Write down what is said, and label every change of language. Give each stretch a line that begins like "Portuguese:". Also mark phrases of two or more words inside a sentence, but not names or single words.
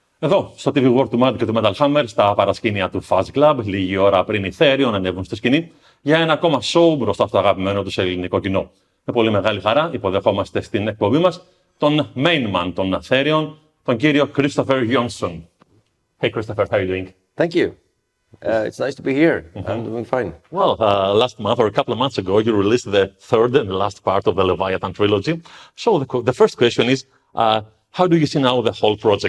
Greek: Εδώ, στο Tvwar του Matt και του Metal Hammer, στα παρασκήνια του Fuzz Club, λίγη ώρα πριν οι Therion ανέβουν στη σκηνή για ένα ακόμα show μπροστά στο αγαπημένο του ελληνικό κοινό. Με πολύ μεγάλη χαρά υποδεχόμαστε στην εκπομπή μας τον
English: main man
Greek: των Therion, τον κύριο Christofer Johnsson.
English: Hey Christofer, how are you doing? Thank you. It's nice to be here. I'm doing fine. Well, last month or a couple of months ago, you released the third and last part of the Leviathan trilogy. So the first question is, how do you see now the whole project?